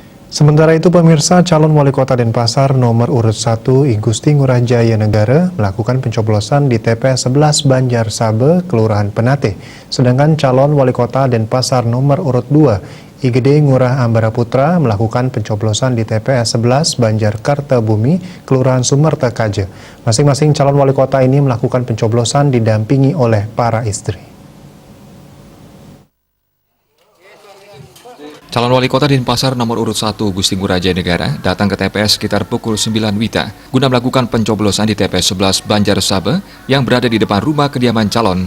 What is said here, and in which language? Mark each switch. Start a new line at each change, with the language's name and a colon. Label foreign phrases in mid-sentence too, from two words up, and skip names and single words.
Indonesian: Sementara itu pemirsa, calon wali kota Denpasar nomor urut 1 I Gusti Ngurah Jaya Negara melakukan pencoblosan di TPS 11 Banjar Sabe, Kelurahan Penate. Sedangkan calon wali kota Denpasar nomor urut 2 I Gede Ngurah Ambara Putra melakukan pencoblosan di TPS 11 Banjar Kartabumi, Kelurahan Sumerta Kaje. Masing-masing calon wali kota ini melakukan pencoblosan didampingi oleh para istri. Calon wali kota Denpasar nomor urut 1 Gusti Ngurah Jaya Negara datang ke TPS sekitar pukul 9 WITA guna melakukan pencoblosan di TPS 11 Banjar Sabe yang berada di depan rumah kediaman calon.